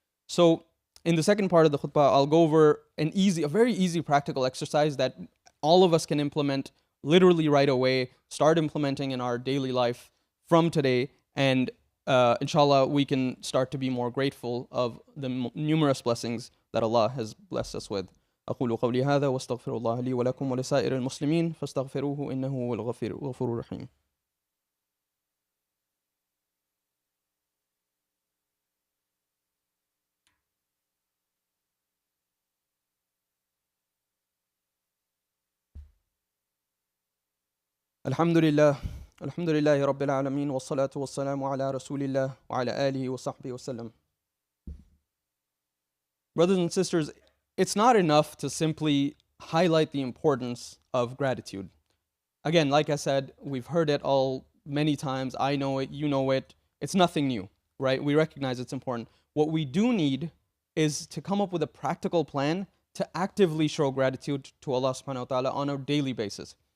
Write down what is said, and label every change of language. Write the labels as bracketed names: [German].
[English] So in the second part of the khutbah, I'll go over a very easy practical exercise that all of us can implement literally right away, start implementing in our daily life from today, and inshallah, we can start to be more grateful of the numerous blessings that Allah has blessed us with. [Arabic] أقول قولي هذا واستغفر الله لي ولكم ولسائر المسلمين فاستغفروه إنه هو الغفور الرحيم. الحمد لله رب العالمين والصلاة والسلام على رسول الله وعلى آله وصحبه وسلم. [English] Brothers and sisters, it's not enough to simply highlight the importance of gratitude. Again, like I said, we've heard it all many times. I know it, you know it. It's nothing new, right? We recognize it's important. What we do need is to come up with a practical plan to actively show gratitude to Allah subhanahu wa ta'ala on a daily basis.